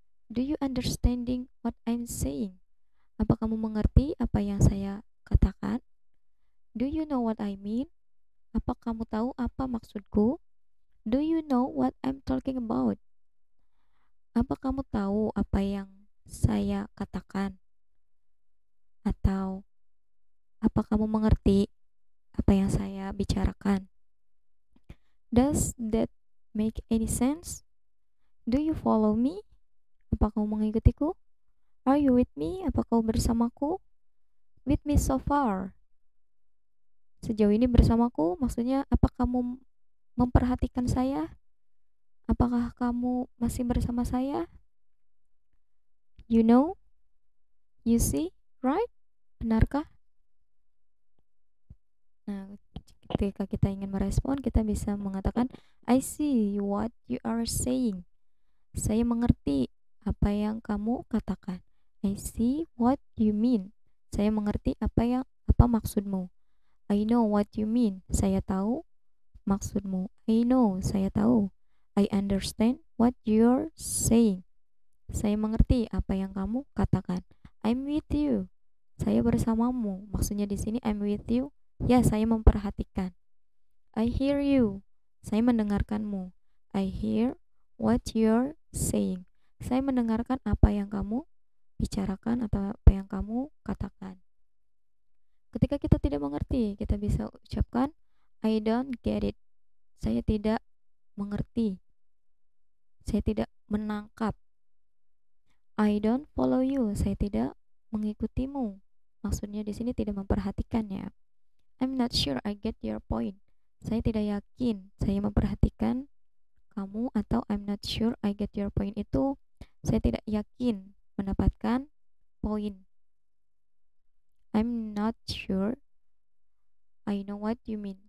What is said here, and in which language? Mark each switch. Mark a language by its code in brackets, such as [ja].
[en] Do you understanding what I'm saying? [id] Apa kamu mengerti apa yang saya katakan? [en] Do you know what I mean? [id] Apa kamu tahu apa maksudku? [en] Do you know what I'm talking about? [id] Apa kamu tahu apa yang saya katakan? Atau apa kamu mengerti apa yang saya bicarakan? [en] Does that make any sense? Do you follow me? [id] Apa kau mengikutiku? [en] Are you with me? [id] Apa kau bersamaku? [en] With me so far. [id] Sejauh ini bersamaku, maksudnya apa kamu memperhatikan saya? Apakah kamu masih bersama saya? [en] You know? You see? Right? [id] Benarkah? Nah, ketika kita ingin merespon, kita bisa mengatakan, [en] I see what you are saying. [id] Saya mengerti apa yang kamu katakan. [en] I see what you mean. [id] Saya mengerti apa maksudmu. [en] I know what you mean. [id] Saya tahu maksudmu. [en] I know, [id] saya tahu. [en] I understand what you're saying. [id] Saya mengerti apa yang kamu katakan. [en] I'm with you. [id] Saya bersamamu. Maksudnya di sini [en] I'm with you. [id] Ya, saya memperhatikan. [en] I hear you. [id] Saya mendengarkanmu. [en] I hear what you're saying. [id] Saya mendengarkan apa yang kamu bicarakan atau apa yang kamu katakan. Ketika kita tidak mengerti, kita bisa ucapkan [en] I don't get it. [id] Saya tidak mengerti. Saya tidak menangkap. [en] I don't follow you. [id] Saya tidak mengikutimu. Maksudnya di sini tidak memperhatikannya. [en] I'm not sure I get your point. [id] Saya tidak yakin saya memperhatikan kamu, atau [en] I'm not sure I get your point [id] itu saya tidak yakin mendapatkan poin. [en] I'm not sure I know what you mean.